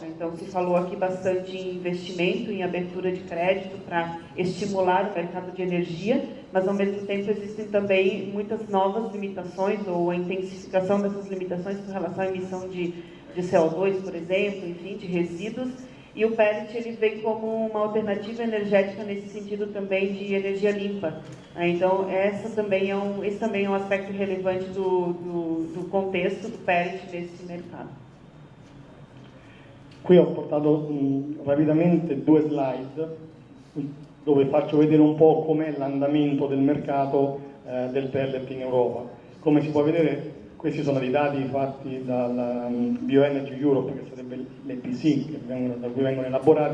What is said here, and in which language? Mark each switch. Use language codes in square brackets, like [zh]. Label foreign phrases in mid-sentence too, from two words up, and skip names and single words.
[pt] Então, se falou aqui bastante em investimento, em abertura de crédito para estimular o mercado de energia, mas, ao mesmo tempo, existem também muitas novas limitações ou a intensificação dessas limitações com relação à emissão de CO2, por exemplo, enfim, de resíduos. E o pellet ele vem como uma alternativa energética nesse sentido também de energia limpa. Então, esse também é um aspecto relevante do contexto do pellet nesse mercado. [it] Qui ho portato rapidamente 2 slide dove faccio vedere un po' com'è l'andamento del mercato del pellet in Europa. Come si può vedere, questi sono dei dati fatti dalla Bioenergy Europe, che sarebbe l'EPC, da cui vengono elaborati,